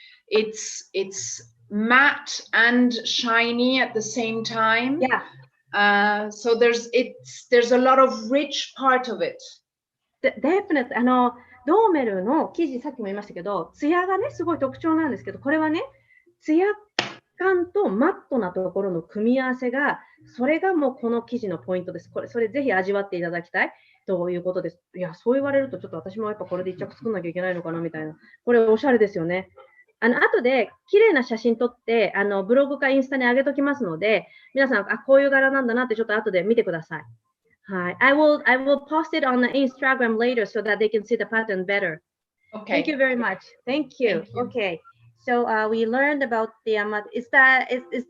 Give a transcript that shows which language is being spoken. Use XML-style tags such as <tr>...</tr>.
<en>It's matte and shiny at the same time. Yeah. So there's a lot of rich part of it. Definitely.</en> <ja>ドーメルの生地、さっきも言いましたけど、ツヤがね、すごい特徴なんですけど、これはね、ツヤ感とマットなところの組み合わせが、それがもうこの生地のポイントです。それぜひ味わっていただきたいということです。いや、そう言われると、ちょっと私もやっぱこれで一着作んなきゃいけないのかなみたいな。これおしゃれですよね。後で綺麗な写真撮って、ブログかインスタに上げときますので、皆さん、こういう柄なんだなってちょっと後で見てください。はい。</ja> <en>I will post it on the Instagram later so that they can see the pattern better. Okay. Thank you very much. Thank you. Okay. So we learned about the is that it?</en>